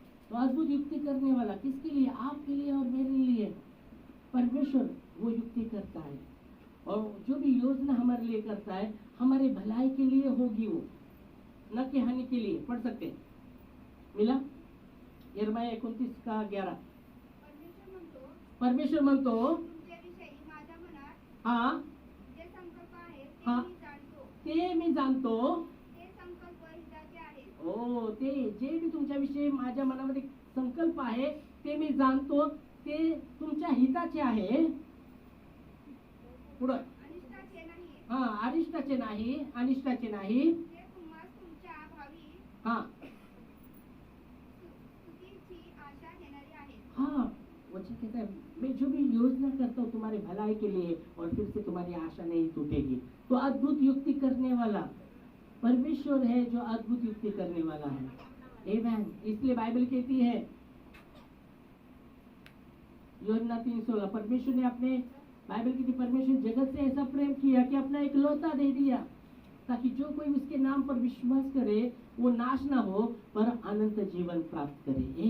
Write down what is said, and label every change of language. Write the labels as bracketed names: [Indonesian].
[Hindi] तो अद्भुत युक्ति करने वाला किसके लिए? आपके लिए और मेरे लिए। परमेश्वर वो युक्ति करता है, और जो भी योजना हमारे लिए करता है हमारे भलाई के लिए होगी वो, न कि हानि के लिए। पढ़ सकते हैं, मिला यिर्मयाह 29:11। [Marathi] परमेश्वर म्हणतो, परमेश्वर म्हणतो, तुमच्याविषयी माझ्या मनात हा जे संकल्प आहेत ते हा. मी जाणतो. ते मी जाणतो, ते संकल्प हिताचे आहेत. ओ ते जे मी तुमच्याविषयी माझ्या मनामध्ये संकल्प आहे ते मी जाणतो, ते तुमच्या हिताचे आहे। पुढं, अनिष्टाचे नाही. हा अरिष्टाचे नाही, अनिष्टाचे नाही, ते तुम्हास तुमच्या भावी हा स्तुतीची आशा घेणारी आहेत. [Hindi] हाँ, वचन कहता है मैं जो भी योजना करता हूँ तुम्हारे भलाई के लिए और फिर से तुम्हारी आशा नहीं टूटेगी। तो अद्भुत युक्ति करने वाला परमेश्वर है, जो अद्भुत युक्ति करने वाला है। आमेन। इसलिए बाइबल कहती है यूहन्ना 3:16, परमेश्वर ने अपने, बाइबल कहती है परमेश्वर जगत से ऐसा प्रेम किया कि अपना इकलौता दे दिया, ताकि जो कोई उसके नाम पर विश्वास करे वो नाश ना हो पर अनंत जीवन प्राप्त करे।